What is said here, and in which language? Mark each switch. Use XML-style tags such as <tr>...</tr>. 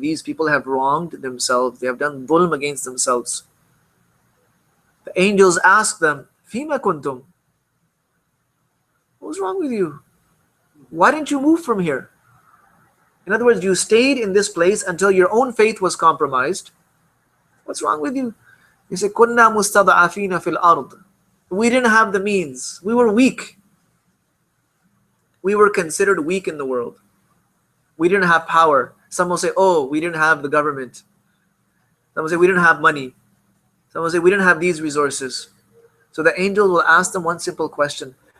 <en>These people have wronged themselves. They have done dhulm against themselves. The angels ask them,</en> <ar>فِيمَ كُنْتُمْ?</ar> <en>What's wrong with you? Why didn't you move from here? In other words, you stayed in this place until your own faith was compromised. What's wrong with you? He said,</en> <ar>كُنَّا مُسْتَضْعَفِينَ فِي الْأَرْضِ.</ar> <en>We didn't have the means. We were weak. We were considered weak in the world. We didn't have power. Some will say, oh, we didn't have the government. Some will say, we didn't have money. Some will say, we didn't have these resources. So the angel will ask them one simple question.</en>